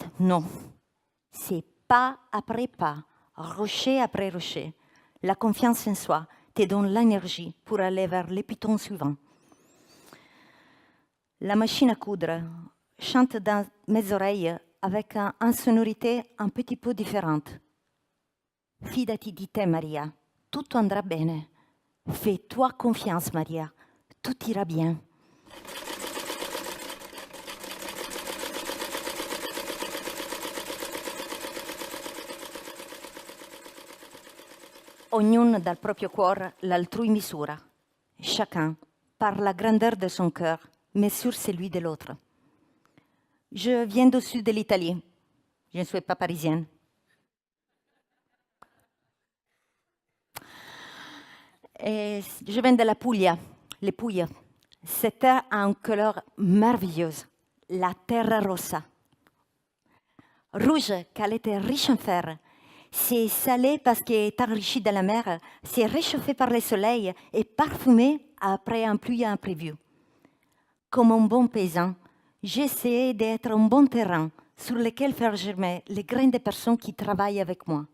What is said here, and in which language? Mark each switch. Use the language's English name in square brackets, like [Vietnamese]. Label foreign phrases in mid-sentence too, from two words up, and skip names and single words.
[French] Non. C'est pas après pas. Rocher après rocher, la confiance en soi te donne l'énergie pour aller vers le piton suivant. La machine à coudre chante dans mes oreilles avec une sonorité un petit peu différente. [Italian] Fidati di te, Maria, tutto andrà bene. [French] Fais-toi confiance, Maria, tout ira bien. [Italian] Ognuno dal proprio cuore l'altrui misura. [French] Chacun, par la grandeur de son cœur, mesure celui de l'autre. Je viens du sud de l'Italie. Je ne suis pas parisienne. Et je viens de la Puglia, les Puglie. Cette terre a une couleur merveilleuse, [Italian] la terra rossa. [French] Rouge, qu'elle était riche en fer. C'est salé parce qu'elle est enrichi de la mer, c'est réchauffé par le soleil et parfumé après un pluie imprévue. Comme un bon paysan, j'essaie d'être un bon terrain sur lequel faire germer les graines des personnes qui travaillent avec moi.